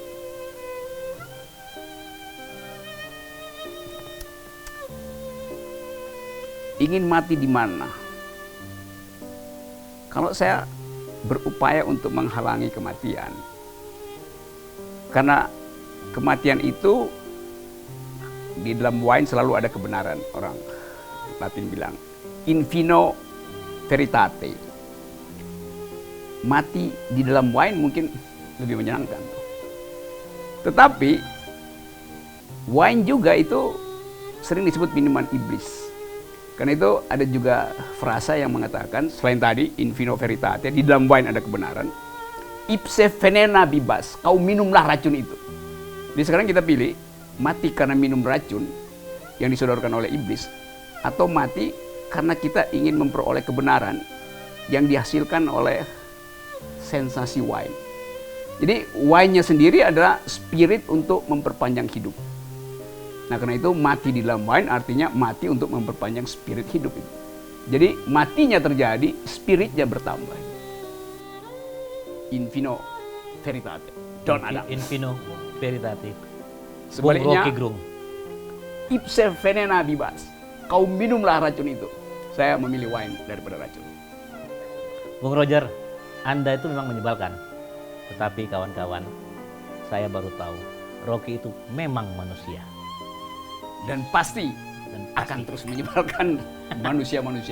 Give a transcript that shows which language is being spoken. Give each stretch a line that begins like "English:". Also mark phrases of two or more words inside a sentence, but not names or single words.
Indonesian: Ingin mati di mana? Kalau saya berupaya untuk menghalangi kematian, karena kematian itu di dalam wine selalu ada kebenaran orang. Latin bilang,
Latin: in vino veritate.
Indonesian: Mati di dalam wine mungkin lebih menyenangkan. Tetapi wine juga itu sering disebut minuman iblis. Karena itu ada juga frasa yang mengatakan, selain tadi
Latin: in vino veritate,
Indonesian: di dalam wine ada kebenaran,
Latin: ipse venena bibas,
Indonesian: kau minumlah racun itu. Jadi sekarang kita pilih, mati karena minum racun yang disodorkan oleh iblis, atau mati karena kita ingin memperoleh kebenaran yang dihasilkan oleh sensasi wine. Jadi wine-nya sendiri adalah spirit untuk memperpanjang hidup. Nah karena itu mati di dalam wine artinya mati untuk memperpanjang spirit hidup itu. Jadi matinya terjadi, spiritnya bertambah.
Latin: In vino veritate. Don Adam. In vino veritate.
Indonesian: Sebaliknya, Rocky Gerung.
Latin: ipse venena bibas.
Indonesian: Kau minumlah racun itu. Saya memilih wine daripada racun. Bung Roger, Anda itu memang menyebalkan. Tetapi kawan-kawan, saya baru tahu Rocky itu memang manusia. Dan pasti Dan akan terus menyebalkan manusia-manusia dulu.